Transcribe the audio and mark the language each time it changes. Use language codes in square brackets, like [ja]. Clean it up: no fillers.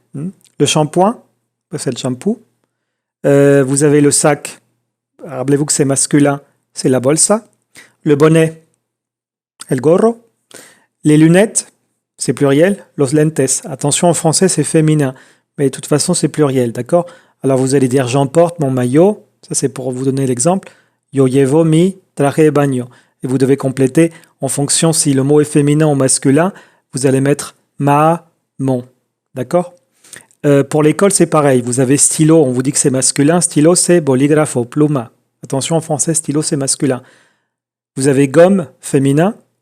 [fr] Le shampoing, c'est le shampoo. Vous avez le sac, rappelez-vous que c'est masculin, c'est la bolsa. Le bonnet, el gorro. Les lunettes, c'est pluriel, los lentes. Attention, en français, c'est féminin, mais de toute façon, c'est pluriel, d'accord? Alors vous allez dire j'emporte mon maillot, ça c'est pour vous donner l'exemple. [es] Yo llevo mi traje de baño. [fr] Et vous devez compléter en fonction si le mot est féminin ou masculin, vous allez mettre ma, mon, d'accord? Pour l'école, c'est pareil. Vous avez stylo, on vous dit que c'est masculin. Stylo, c'est bolígrafo, pluma. Attention, en français, stylo, c'est masculin. Vous avez gomme, féminin.